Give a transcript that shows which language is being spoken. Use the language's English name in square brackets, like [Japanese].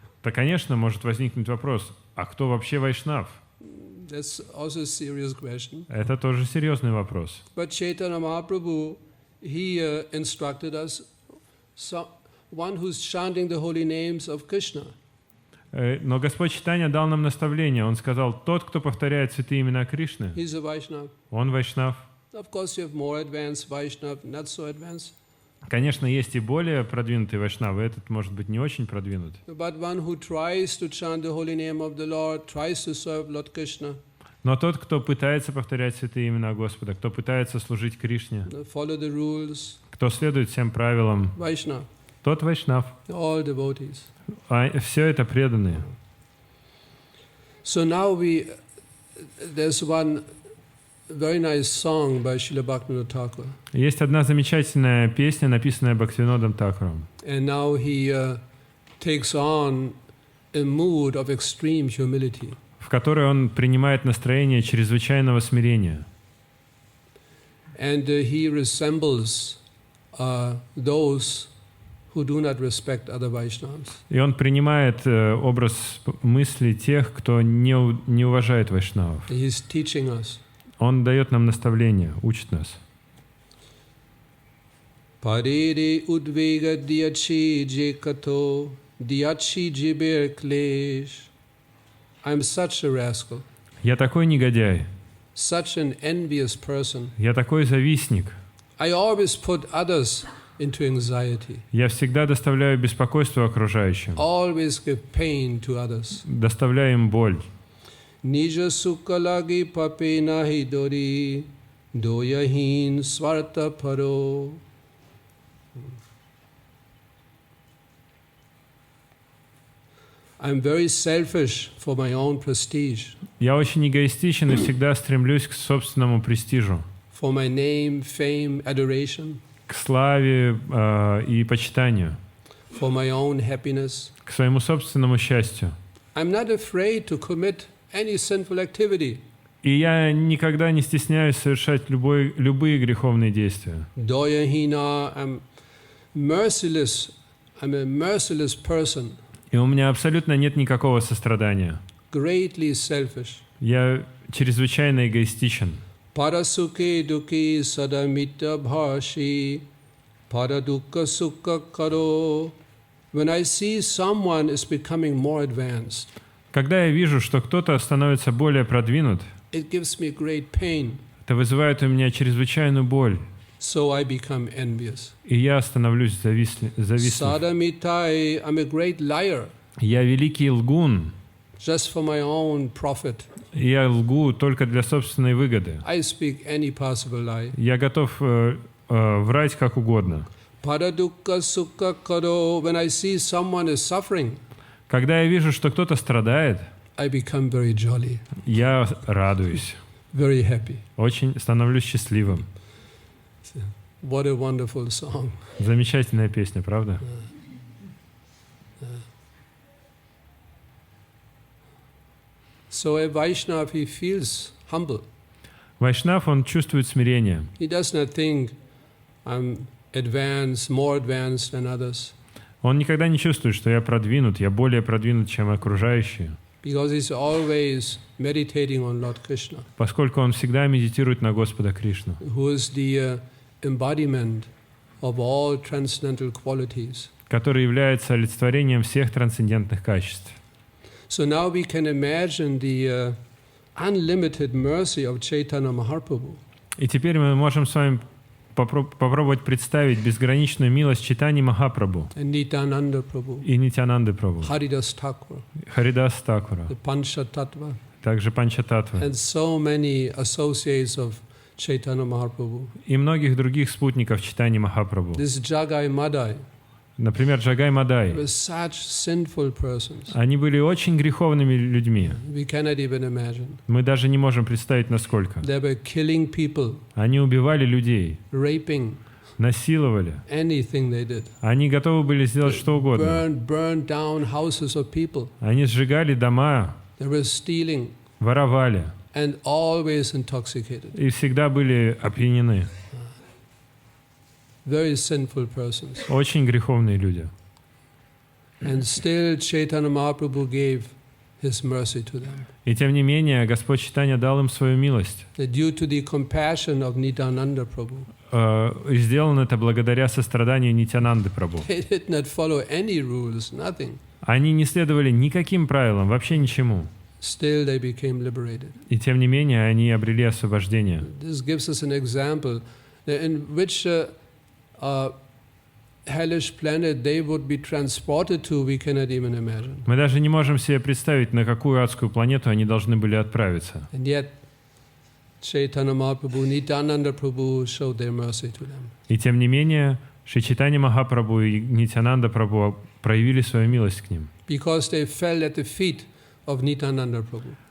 [Russian] Да, конечно, может возникнуть вопрос, а кто вообще вайшнав? [English] That's also a serious question. [Russian] Это тоже серьезный вопрос. [English] But Chaitanya Mahaprabhu, he instructed us, one who's chanting the holy names of Krishna. [Russian] Но Господь Чайтанья дал нам наставление. Он сказал, тот, кто повторяет святые имена Кришны, [English] He's a Vaishnava. [Russian] он вайшнав. [English] Of course, you have more advanced Vaishnava, not so advanced. [Russian] Конечно, есть и более продвинутые вайшнавы, этот может быть не очень продвинут. [English] But one who tries to chant the holy name of the Lord, tries to serve Lord Krishna, [Russian] Но тот, кто пытается повторять святые имена Господа, кто пытается служить Кришне, [English] follow the rules, [Russian] кто следует всем правилам, [English] Vaishnava, [Russian] тот вайшнав. [English] all devotees. [Russian] А все это преданные. [English] So now there's one very nice song by Srila Bhaktivinoda Thakur. [Russian] Есть одна замечательная песня, написанная Бхактивинодом Thakуром. [English] And now he takes on a mood of extreme humility. [Russian] В которой он принимает настроение чрезвычайного смирения. [English] And he resembles those who do not respect other Vaishnavas. [Russian] И он принимает образ мысли тех, кто не уважает вайшнавов. [English] He's teaching us. [Russian] Он дает нам наставления, учит нас. [Bangla] Parere udvega diachi jekato diachi jiber klesh. [English] I'm such a rascal. [Russian] Я такой негодяй. [English] Such an envious person. [Russian] Я такой завистник. [English] I always put others into anxiety. [Russian] Я всегда доставляю беспокойство окружающим. [English] Always give pain to others. [Russian] Доставляю им боль. [Bangla] Nija sukalagi pape nahi dori doyahin svarta paro. [English] I'm very selfish for my own prestige. [Russian] Я очень эгоистичен и всегда стремлюсь к собственному престижу. [English] For my name, fame, adoration. [Russian] К славе и почитанию. [English] For my own happiness. [Russian] К своему собственному счастью. [English] I'm not afraid to commit any sinful activity. [Russian] И я никогда не стесняюсь совершать любые греховные действия. [Bangla] Doyahina, [English] I'm merciless. I'm a merciless person. [Russian] И у меня абсолютно нет никакого сострадания. [English] Greatly selfish. [Russian] Я чрезвычайно эгоистичен. [Bangla] Parasuke duki sadamita bhashi paradukka sukha karo. [English] When I see someone is becoming more advanced, [Russian] Когда я вижу, что кто-то становится более продвинут, [English] it gives me great pain. [Russian] это вызывает у меня чрезвычайную боль. [English] So I become envious. [Russian] И я становлюсь завистлив. [Bangla] Sadamitai, [English] I'm a great liar. [Russian] Я великий лгун. [English] Just for my own profit. [Russian] Я лгу только для собственной выгоды. [English] I speak any possible lie. [Russian] Я готов врать как угодно. [Bangla] Paradukka sukha karo. [English] When I see someone is suffering, [Russian] Когда я вижу, что кто-то страдает, [English] I become very jolly, [Russian] я радуюсь. [English] very happy. [Russian] Очень становлюсь счастливым. [English] What a wonderful song. [Russian] Замечательная песня, правда? [English] So a Vaishnava, he feels humble. [Russian] Вайшнав, он чувствует смирение. [English] He does not think I'm advanced, more advanced than others. [Russian] Он никогда не чувствует, что я продвинут, я более продвинут, чем окружающие. [English] Because he's always meditating on Lord Krishna, [Russian] поскольку он всегда медитирует на Господа Кришну, [English] who is the embodiment of all transcendental qualities. [Russian] который является олицетворением всех трансцендентных качеств. [English] So now we can imagine the unlimited mercy of Chaitanya Mahaprabhu. [Russian] И теперь мы можем с вами попробовать представить безграничную милость Чайтаньи Махапрабху [English] And Nityananda Prabhu, [Russian] и Нитьянанды Прабху, [English] Haridas Thakur, [Russian] Харидас Такура, [English] the Panchatattva, [Russian] также Панчататтвы [English] and so many associates of Chaitanya Mahaprabhu. [Russian] и многих других спутников Чайтаньи Махапрабху. [English] This Jagai Madai [Russian] Например, Джагай Мадай. [English] were such sinful persons. [Russian] Они были очень греховными людьми. [English] We cannot even imagine. [Russian] Мы даже не можем представить, насколько. [English] They were killing people, [Russian] Они убивали людей, [English] raping, [Russian] насиловали. [English] anything they did. [Russian] Они готовы были сделать что угодно. [English] Burned down houses of people. [Russian] Они сжигали дома, [English] They were stealing [Russian] воровали [English] and always intoxicated. [Russian] и всегда были опьянены. [English] Very sinful persons. [Russian] Очень греховные люди. [English] And still Chaitanya Mahaprabhu gave his mercy to them. [Russian] И тем не менее, Господь Чайтанья дал им свою милость. [English] Due to the compassion of Nityananda Prabhu. [Russian] И сделано это благодаря состраданию Нитьянанды Прабху. [English] They did not follow any rules, nothing. [Russian] Они не следовали никаким правилам, вообще ничему. [English] Still they became liberated. [Russian] И тем не менее, они обрели освобождение. [English] This gives us an example in which hellish planet they would be transported to, we cannot even imagine. [Russian] Мы даже не можем себе представить, на какую адскую планету они должны были отправиться. [English] And yet, Chaitanya Mahaprabhu, Nityananda Prabhu showed their mercy to them. [Russian] И тем не менее, Шри Чайтанья Махапрабху и Нитьянанда Прабху проявили свою милость к ним. [English] Because they fell at the feet of Nityananda Prabhu.